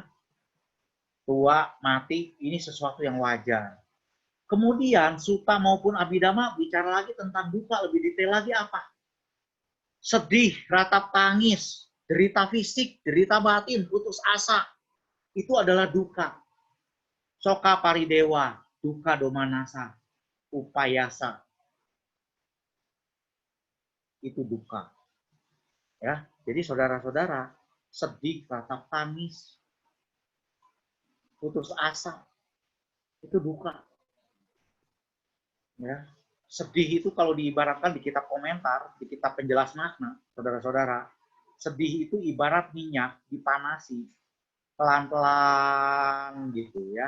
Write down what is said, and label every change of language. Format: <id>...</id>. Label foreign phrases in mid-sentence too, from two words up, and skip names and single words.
<id>Tua, mati, ini sesuatu yang wajar. Kemudian Sutta maupun Abhidhamma bicara lagi tentang duka, lebih detail lagi apa? Sedih, ratap tangis, derita fisik, derita batin, putus asa. Itu adalah duka.</id> <pi>Soka paridewa, duka domanasa, upayasa.</pi> <id>Itu duka. Ya, jadi saudara-saudara, sedih, ratap tangis, putus asa, itu duka. Ya, sedih itu kalau diibaratkan di kitab komentar, di kitab penjelas makna, saudara-saudara, sedih itu ibarat minyak dipanasi pelan-pelan gitu, ya.</id>